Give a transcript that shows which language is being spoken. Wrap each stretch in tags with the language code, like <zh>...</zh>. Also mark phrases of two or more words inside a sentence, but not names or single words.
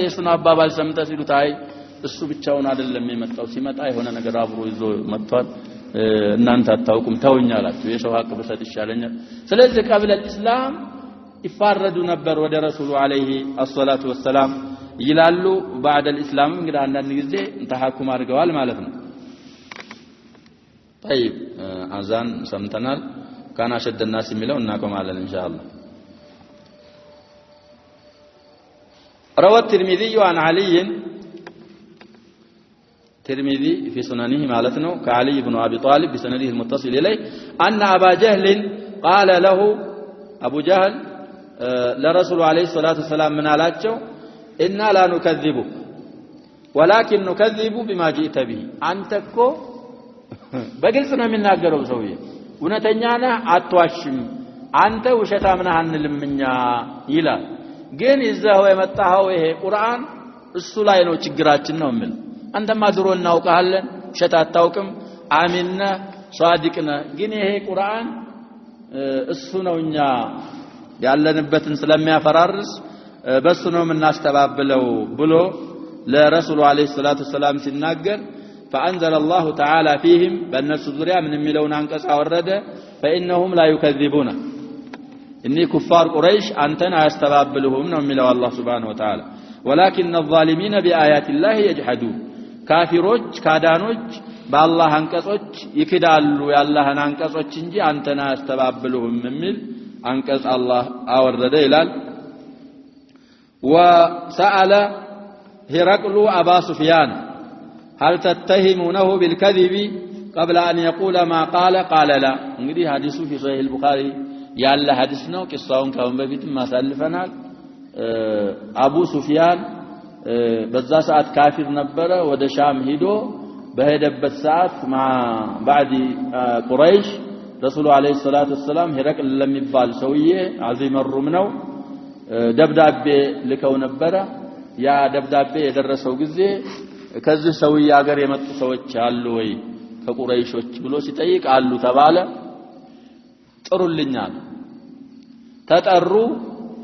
<am>እሱን አባባል ሰምተህ ሲሉት አይ እሱ ብቻውን አይደለም የመጣው ሲመጣ የሆነ ነገር አብሮ ይዞ መጥቷል እናንተ አታውቁም ተውኛላችሁ የሰው ሐቅ በሰጥ ይሻለኛል ስለዚህ</am> <ar>قبل الإسلام</ar> <am>ይፋረዱ ነበር ወደ</am> <ar>رسول عليه الصلاة والسلام</ar> <am>ይላሉ</am> <ar>بعد الاسلام</ar> <am>እንግዲህ አንዳንድ ጊዜ ተሐኩም አድርገዋል ማለት ነው طيب አዛን ሰምተናል ካና</am> <ar>شد الناس</ar> <am>የሚለው እናቆማለን ኢንሻአላህ</am> <ar>روى الترمذي عن علي الترمذي في سننه مالتنا كعلي بن ابي طالب بسنده المتصل اليه ان ابا جهل قال له ابو جهل لرسول عليه الصلاه والسلام من</ar> <am>አላቸው</am> <ar>إنا لا نكذبك ولكن نكذب بما جئت به</ar> <am>አንተ እኮ በግልጽ ነው የሚናገረው ሰውዬ እውነተኛ ነህ አትዋሽም አንተ ውሸታም ነህ አንልምኛ ይላል ግን ይዘው የመጣው ይሄ ቁርአን እሱ ላይ ነው ችግራችን ነው የሚል አንተማ ድሮ እናውቃለን ውሸት አታውቅም አሚንና ሷዲቅና ግን ይሄ ቁርአን እሱ ነውኛ ያለንበትን ስለሚያፈራርስ በሱ ነው የምናስተባብለው ብሎ</am> <ar>لرسول عليه الصلاة السلام</ar> <am>ሲናገር</am> <ar>فانزل الله تعالى</ar> <am>فيهم በእነሱ ዙሪያ ምን የሚለውን አንቀጽ አወረደ</am> <ar>فانهم لا يكذبون اني كفار قريش</ar> <am>አንተን አያስተባብሉህም ነው የሚለው አላህ</am> <ar>سبحانه وتعالى ولكن الظالمين بآيات الله يجحدون</ar> <am>ካፊሮች ካዳኖች በአላህ አንቀጾች ይክዳሉ ያላህን አንቀጾች እንጂ አንተን አያስተባብሉህም የሚል አንቀጽ አላህ አወረደ ይላል</am> <ar>وسأل هرقل أبا سفيان هل تتهمونه بالكذب قبل أن يقول ما قال لا</ar> <am>እንግዲህ ሐዲሱ</am> <ar>في صحيح</ar> <am>البخاري ያለ ሐዲስ ነው ቂሳውን ካሁን በፊት ማሳልፈናል አቡ ሱፊያን በዛ ሰዓት ካፊር ነበረ ወደ ሻም ሄዶ በሄደበት ሰዓት بعد ቁረይሽ ረሱሉ አለይሂ ሰላቱ ወሰላም هرقل ለሚባል ሰውዬ</am> <ar>عظيم الروم</ar> <am>ነው ደብዳቤ ልከው ነበር ያ ደብዳቤ የደረሰው ጊዜ ከዚህ ሰውዬ ሀገር የመጡ ሰዎች አሉ ወይ ከቁረይሾች ብሎ ሲጠይቅ አሉ ተባለ ጥሩልኛል ተጠሩ</am>